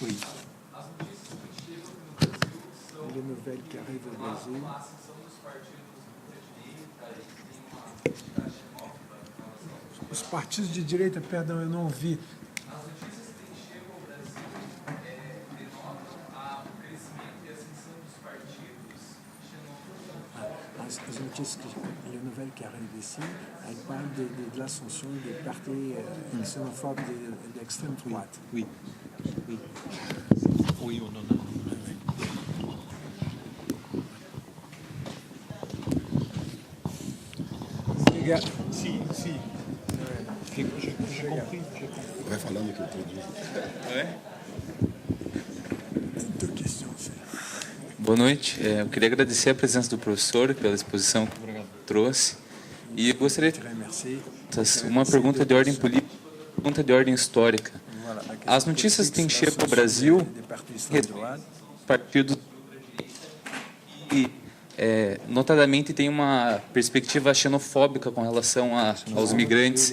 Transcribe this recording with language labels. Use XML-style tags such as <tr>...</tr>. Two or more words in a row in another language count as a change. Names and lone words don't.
<fr>Oui. Les nouvelles qui arrivent au Brasil.</fr> <pt>Os partidos de direita, perdão, eu não ouvi. As notícias,</pt> <fr>les nouvelles qui arrivent ici, elles parlent de l'ascension des partis xénophobes d'extrême droite. Oui. Oui. Oui, on en a.</fr> <pt>Obrigado. Sim, sim.</pt> <fr>J'ai compris.</fr> <pt>Vai falando que eu entendi.</pt> <fr>Deux questions.</fr> <pt>Boa noite. Eu queria agradecer a presença do professor pela exposição que trouxe. E eu gostaria de uma pergunta de ordem política, pergunta de ordem histórica. As notícias têm chegado ao Brasil partidos e, notadamente, tem uma perspectiva xenofóbica com relação aos migrantes.</pt>